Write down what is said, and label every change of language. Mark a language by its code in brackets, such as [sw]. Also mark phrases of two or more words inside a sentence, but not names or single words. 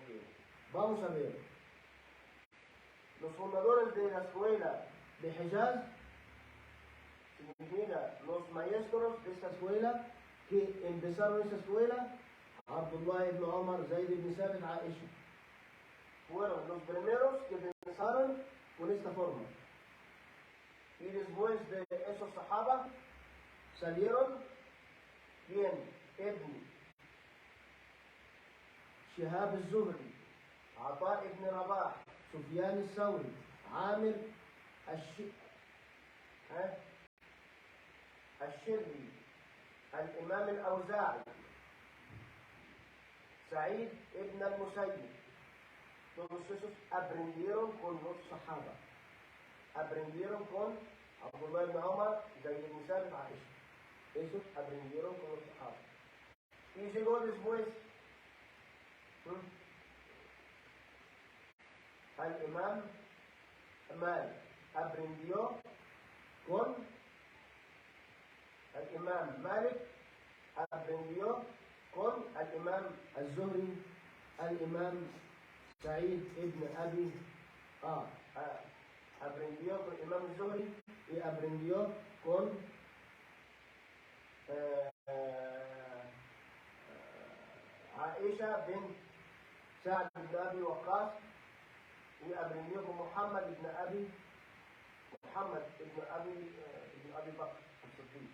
[es] Vamos a ver. Los fundadores de la escuela de Hijaz significa los maestros de esta escuela que empezaron esta escuela, Abdullah ibn Omar, Zayd ibn Sabit, Aisha. Fueron los primeros que empezaron con esta forma. Y después de esos Sahaba salieron ¿quién? Ibn Shihab al-Zuhri, عطاء بن رباح، سفيان الثوري، عامر الشري، الإمام الأوزاعي، Said ibn al-Musayyib. Todos esos aprendieron con los sahaba. Aprendieron con Abdullah ibn Umar, Zayd ibn Sabit, Aisha. Esos aprendieron con los sahaba. Y llegó después al Imam Malik. Aprendió con el Imam Malik. Aprendió con el Imam al-Zuhri, el Imam Sa'id ibn Abi aprendió con el Imam al-Zuhri y aprendió con Aisha bin Sa'd ibn Abi Waqqas y aprendió con Muhammad ibn Abi Bakr al-Siddiq.